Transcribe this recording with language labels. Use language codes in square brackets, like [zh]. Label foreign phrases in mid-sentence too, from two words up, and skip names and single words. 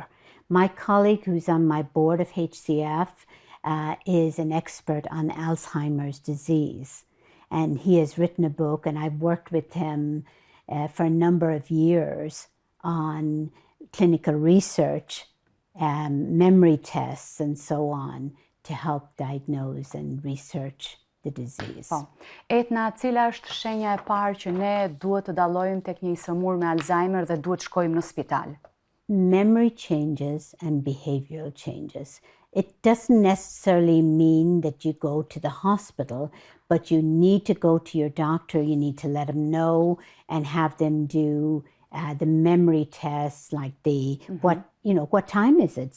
[en] My colleague who's on my board of HCF is an expert on Alzheimer's disease. And he has written a book, and I've worked with him for a number of years on clinical research, memory tests, and so on, to help diagnose and research the disease. [sq] Po. Eithne, cila është shenja e parë që ne duhet të dallojmë tek një i sëmur me Alzheimer dhe duhet shkojmë në spital? [en] Memory changes and behavioral changes. It doesn't necessarily mean that you go to the hospital, but you need to go to your doctor. You need to let them know and have them do the memory tests, like what time is it?